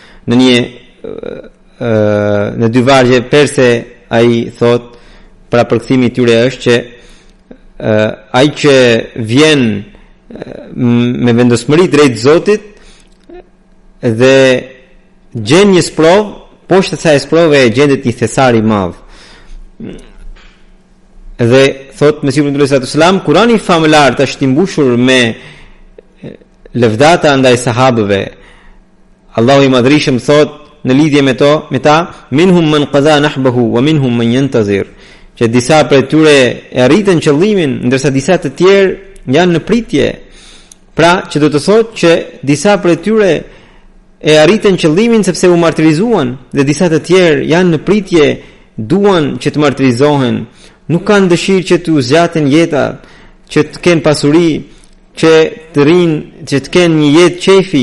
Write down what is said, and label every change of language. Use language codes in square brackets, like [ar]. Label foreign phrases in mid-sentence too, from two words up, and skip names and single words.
[sq] Në dy vargje perse ai thot, pra përkthimi i tyre është që ai që vjen me vendosmëri drejt Zotit dhe gjen një sprov, poshtë kësaj sprove gjendet një thesar i madh. Dhe thot Mesihu [ar] صلى الله عليه وسلم, [sq] Kurani famëlar është i mbushur me lëvdata ndaj sahabëve. Allahu i Madhërisëm thot në lidhje me ta, [ar] منهم من قضى نحبه ومنهم من ينتظر, [sq] që disa prej tyre e arritën qëllimin, ndërsa disa të tjerë janë në pritje. Pra, që do të thotë që disa prej tyre e arritën qëllimin sepse u martirizuan, dhe disa të tjerë janë në pritje, duan që të martirizohen, nuk kanë dëshirë që të zgjaten jeta, që të kenë pasuri, që të rinë, që të kenë një jetë qefi.